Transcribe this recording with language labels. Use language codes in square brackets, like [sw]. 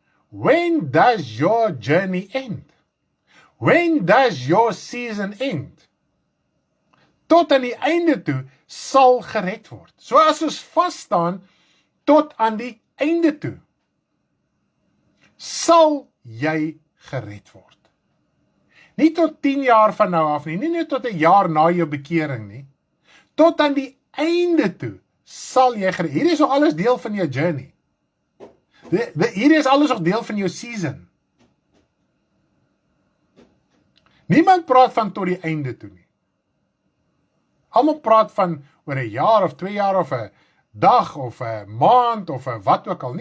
[en] When does your journey end? When does your season end? [af] Tot aan die einde toe sal gered word. So as ons vas staan tot aan die einde toe, sal jy gered word. Nie tot 10 jaar van nou af nie, nie net tot 1 jaar na jou bekering nie, tot aan die einde toe sal jy gered. Hier is alles deel van jou journey. Hier is alles ook deel van jou season. Niemand praat van tot die einde toe nie. Almal praat van oor 1 jaar of 2 jaar of 'n dag of 'n maand of 'n wat ook al.